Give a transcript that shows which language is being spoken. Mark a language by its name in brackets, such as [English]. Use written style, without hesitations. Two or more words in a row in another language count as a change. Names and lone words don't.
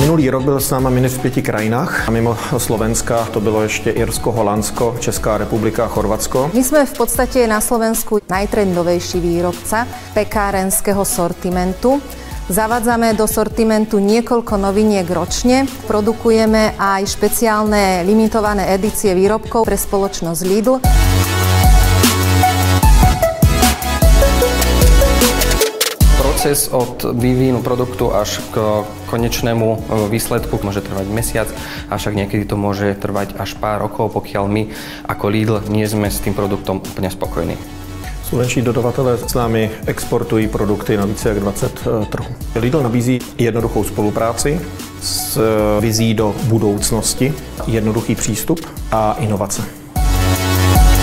[Czech] rok byl s náma minut v 5 krajinách a mimo Slovenska to bylo ještě Irsko, Holandsko, Česká republika a Chorvatsko. [Slovak] My sme v podstate na Slovensku najtrendovejší výrobca pekárenského sortimentu. Zavádzame do sortimentu niekoľko noviniek ročne. Produkujeme aj špeciálne limitované edície výrobkov pre spoločnosť Lidl. Proces od vývinu produktu až k konečnému výsledku môže trvať mesiac, avšak niekedy to môže trvať až pár rokov, pokiaľ my ako Lidl nie sme s tým produktom úplne spokojní. [Czech] Slovenští dodavatelé s námi exportují produkty na více jak 20 trhů. Lidl nabízí jednoduchou spolupráci s vizí do budoucnosti, jednoduchý přístup a inovace.